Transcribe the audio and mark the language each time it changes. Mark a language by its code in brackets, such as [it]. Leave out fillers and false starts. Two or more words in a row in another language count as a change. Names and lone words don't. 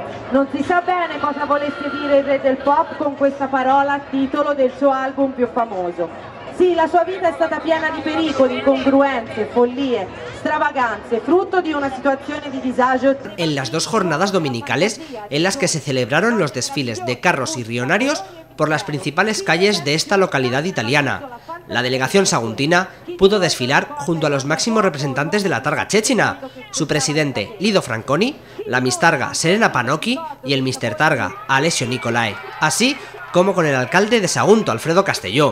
[it] Non si sa bene cosa volesse dire il re del pop con questa parola, titolo del suo album più famoso. Sí, la sua vita è stata piena di pericoli, incongruenze, follie, extravaganze, [es] fruto de una situación de disagio. En las 2 jornadas dominicales en las que se celebraron los desfiles de carros y rionarios por las principales calles de esta localidad italiana, la delegación saguntina pudo desfilar junto a los máximos representantes de la Targa Cecina, su presidente Lido Franconi, la Miss Targa Serena Pannocchi y el Mister Targa Alessio Nicolai, así como con el alcalde de Sagunto, Alfredo Castelló.